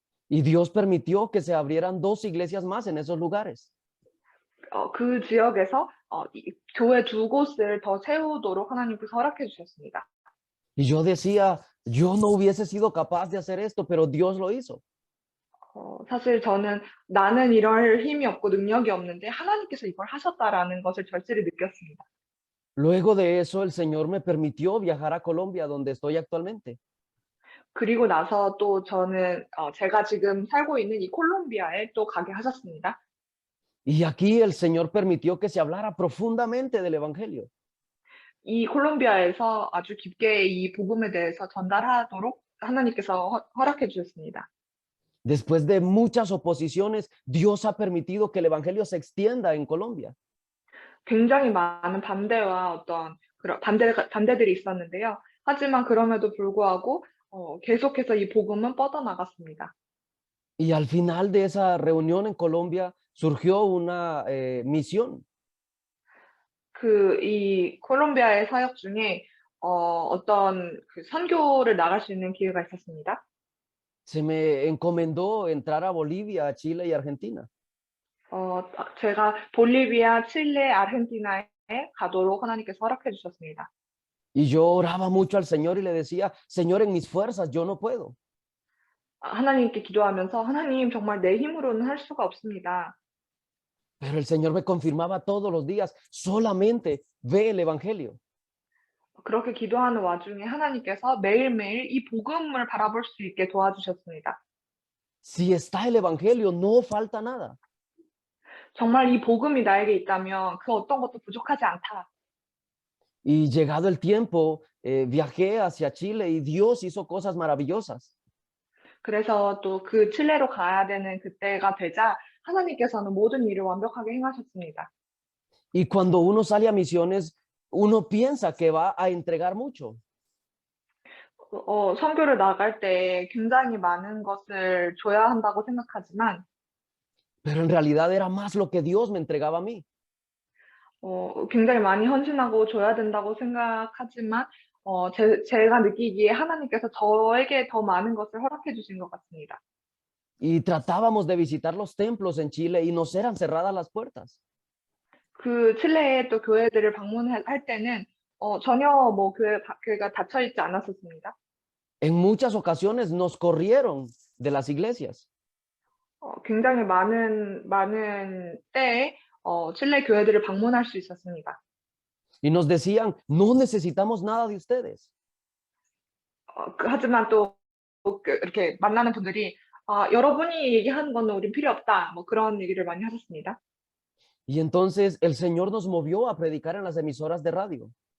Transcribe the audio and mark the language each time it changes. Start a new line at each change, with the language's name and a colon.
Spanish: Y Dios permitió que se abrieran 2 iglesias más en esos lugares.
Korean: 그 지역에서 교회 2곳을 더 세우도록 하나님께서 허락해 주셨습니다.
Spanish: Y yo decía, yo no hubiese sido capaz de hacer esto, pero Dios lo hizo.
Korean: 사실 저는 나는 이럴 힘이 없고 능력이 없는데 하나님께서 이걸 하셨다라는 것을 절실히 느꼈습니다.
Spanish: Luego de eso, el Señor me permitió viajar a Colombia, donde estoy actualmente.
Korean: 그리고 나서 또 저는 제가 지금 살고 있는 이 콜롬비아에 또 가게 하셨습니다.
Spanish: Y aquí el Señor permitió que se hablara profundamente del evangelio.
Korean: 이 콜롬비아에서 아주 깊게 이 복음에 대해서 전달하도록 하나님께서 허락해 주셨습니다.
Spanish: Después de muchas oposiciones, Dios ha permitido que el evangelio se extienda en Colombia.
Korean: 굉장히 많은 반대와 어떤 그런 반대들이 있었는데요. 하지만 그럼에도 불구하고 계속해서 이 복음은 뻗어나갔습니다.
Spanish: Y al final de esa reunión en Colombia surgió una misión.
Korean: 이 콜롬비아의 사역 중에 어떤 그 선교를 나갈 수 있는 기회가 있었습니다.
Spanish: Se me encomendó entrar a Bolivia, Chile y Argentina.
Korean: 제가 볼리비아, 칠레, 아르헨티나에 가도록 하나님께서 허락해 주셨습니다.
Spanish: Y yo oraba mucho al Señor y le decía, Señor, en mis fuerzas yo no puedo.
Korean: 하나님께 기도하면서 하나님 정말 내 힘으로는 할 수가 없습니다.
Spanish: Pero el Señor me confirmaba todos los días, solamente ve el Evangelio.
Korean: 그렇게 기도하는 와중에 하나님께서 매일매일 이 복음을 바라볼 수 있게 도와주셨습니다.
Spanish: Si está el Evangelio, no falta nada.
Korean: 정말 이 복음이 나에게 있다면 그 어떤 것도 부족하지 않다.
Spanish: Y llegado el tiempo, viajé hacia Chile y Dios hizo cosas maravillosas.
Korean: 그래서 또 그 칠레로 가야 되는 그때가 되자 하나님께서는 모든 일을 완벽하게 행하셨습니다.
Spanish: Y cuando uno sale a misiones, uno piensa que va a entregar mucho.
Korean: 선교를 나갈 때 굉장히 많은 것을 줘야 한다고 생각하지만
Spanish: Pero en realidad era más lo que Dios me entregaba a mí.
Korean: 굉장히 많이 헌신하고 줘야 된다고 생각하지만 제가 느끼기에 하나님께서 저에게 더 많은 것을 허락해 주신 것 같습니다.
Spanish: Y tratábamos de visitar los templos en Chile y nos eran cerradas las puertas.
Korean: 그 칠레의 또 교회들을 방문할 때는 전혀 뭐 교회가 닫혀 있지 않았었습니다.
Spanish: En muchas ocasiones nos corrieron de las iglesias.
Korean: 굉장히 많은 때에 칠레 교회들을 방문할 수 있었습니다.
Spanish: Y nos decían, no necesitamos nada de ustedes.
Korean: 하지만 또 이렇게 만나는 분들이 여러분이 얘기하는 거는 우린 필요 없다. 뭐 그런 얘기를 많이 하셨습니다.
Spanish: Y entonces el Señor nos movió a predicar en las emisoras de radio.